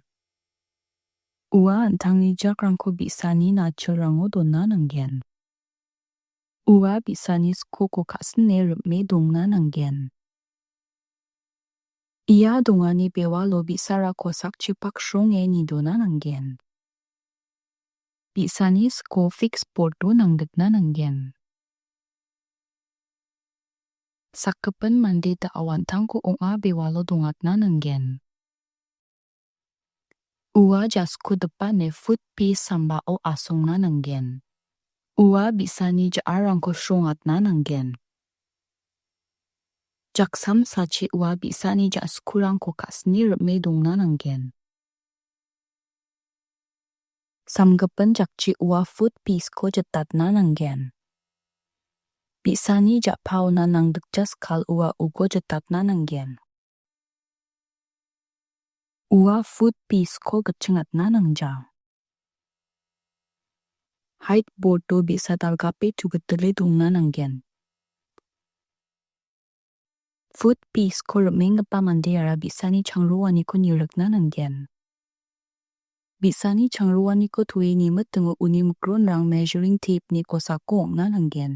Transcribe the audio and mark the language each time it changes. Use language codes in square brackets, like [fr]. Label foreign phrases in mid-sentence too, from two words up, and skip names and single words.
[grt] Ua antang ni jakrangko bisani nachilrango donna nanggen. Ua bisani sko ko kasne ripme dongna nanggen. Ia dongani bewalo bisara kosak chipak shonge ni dona nanggen. Bisani sko [en] fixed board [grt] do nangdekna nanggen. Sakkepen mande da awantang ko onga bewalo dongatna nanggen. Ua jasku depane [en] foot piece [grt] sambao asongna nanggen. Ua bisani jaarangko shongatna nanggen. Jaksam sachi ua bisani jaskurangko kasni ripme dongna nanggen. Samgepen jakchi ua [en] foot piece [grt] ko jetatna nanggen. Bisani japao na nangdekjas kal ua ugo jetatna nanggen. Ua [en] foot piece [grt] ko gechengatna nangja. [en] Height board [grt] do bisa dalgape jugetele dongna nanggen. [en] Foot piece [grt] ko ripmenggipa mandera bisani changroaniko nilekna nanggen. Bisani changroaniko tueni metengo uni mukronrang [en] measuring tape [grt] ni kosako ongna nanggen.